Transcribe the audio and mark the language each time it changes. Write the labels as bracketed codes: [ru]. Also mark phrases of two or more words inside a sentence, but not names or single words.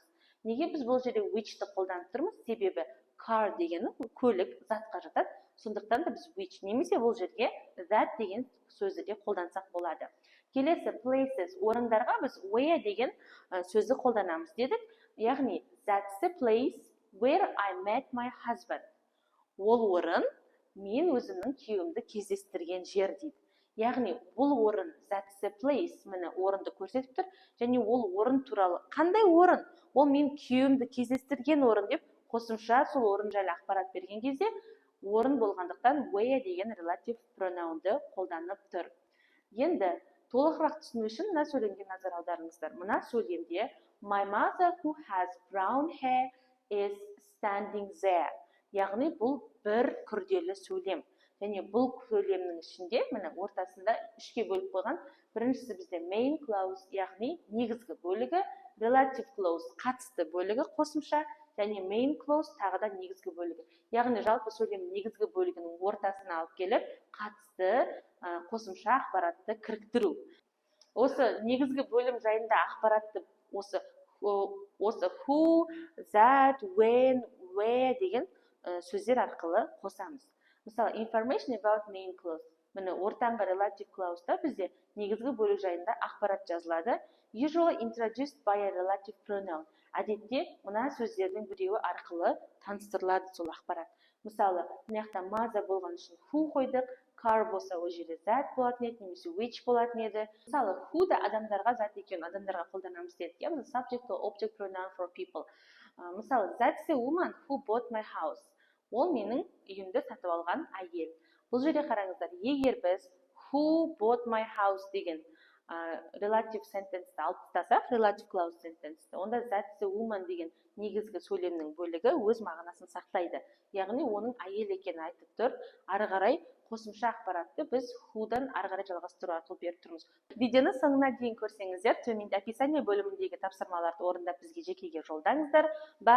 [kk] Неге біз бұл жерде which'ті қолданып тұрмыз? Себебі car дегені көлік затқа жатады. Сондықтан да біз which немесе бұл жерге that деген сөзді де қолдансақ болады. Келесі places, орындарға біз where деген сөзді қолданамыз дедік. Яғни, [en] that's the place where I met my husband. [kk] Ол орын мен өзімнің күйеуімді кездестірген жер дейді. Яғни, бұл орын [en] that's the place, [kk] міне орынды көрсетіп тұр, және ол орын туралы қандай орын? Ол мен күйеуімді кездестірген орын деп қосымша сол орын жайлы ақпарат берген кезде орын болғандықтан where деген [en] relative pronounды [kk] қолданып тұр. Енді толығырақ түсіну үшін мына сөйлемге назар аударыңыздар. Мына сөйлемде [en] my mother who has brown hair is standing there. [kk] Яғни, бұл бір күрделі сөйлем. Және бұл сөйлемнің ішінде, міне ортасында үшке бөліп қойған. Біріншісі бізде [en] main clause, [kk] яғни негізгі бөлігі, [en] relative clause [kk] қатысты бөлігі қосымша, және [en] main clause [kk] тағы да негізгі бөлігі. Яғни, жалпы сөйлем негізгі бөлігінің ортасына алып келіп, қатысты қосымша ақпаратты кіріктіру. Осы негізгі бөлім жайында ақпаратты осы [en] who, that, when, where [kk] деген сөздер арқылы қосамыз. Мысалы, [en] information about main clause. [kk] Міне, ортаңғы [en] relative clause'да [kk] бізде негізгі бөлік жайында ақпарат жазылады. [en] Usually introduced by a relative pronoun. [kk] Әдетте, мына сөздердің біреуі арқылы таныстырылады сол ақпарат. Мысалы, мынаяқта mother болған үшін who қойдық, car болса ол жерде that болатын еді, немесе which болатын еді. Мысалы, who да адамдарға зат екенін адамдарға қолданамыз дедік. [en] Subject or object pronoun for people. [kk] Мысалы, [en] that's a woman who bought my house. [kk] Ол менің үйімді сатып алған әйел. Бұл жерде қараңыздар, егер біз [en] who bought my house [kk] деген [en] relative sentence'ті [kk] алып тастасақ, [en] relative clause sentence'ті, [kk] онда [en] that the woman [kk] деген негізгі сөйлемнің бөлігі өз мағынасын сақтайды. Яғни оның әйел екенін айтып тұр. Ары қарай қосымша ақпаратты біз who'дан ары қарай жалғастыру арқылы беріп тұрмыз. Видеоны соңына дейін көрсеңіздер, төменде описание бөліміндегі тапсырмаларды орындап бізге жекеге жолдаңыздар.